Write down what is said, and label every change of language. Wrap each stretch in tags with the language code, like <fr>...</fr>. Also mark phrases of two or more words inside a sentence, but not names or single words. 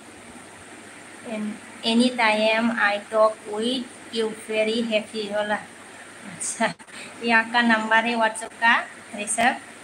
<en>And anytime I talk with you very happy होला.</en> <hi>अच्छा, ये आपका नंबर है WhatsApp का ऋषभ?</hi>